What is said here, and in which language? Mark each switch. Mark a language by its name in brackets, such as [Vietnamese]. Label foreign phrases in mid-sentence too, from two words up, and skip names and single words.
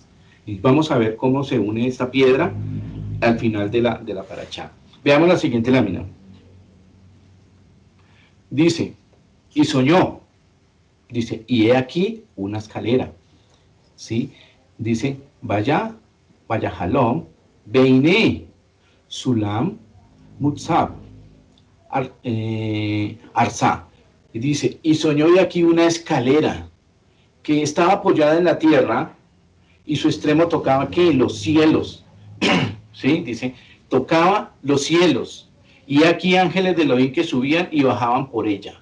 [Spanish] Y vamos a ver cómo se une esta piedra al final de la parachá. Veamos la siguiente lámina. Dice: y soñó. Dice: y he aquí una escalera. ¿Sí? Dice: [Hebrew] ויחלם, והנה, סלם, מצב, ארצה. [Spanish] Y dice: y soñó de aquí una escalera que estaba apoyada en la tierra y su extremo tocaba ¿qué? Los cielos. ¿Sí? Dice: tocaba los cielos, y aquí ángeles de Elohim que subían y bajaban por ella.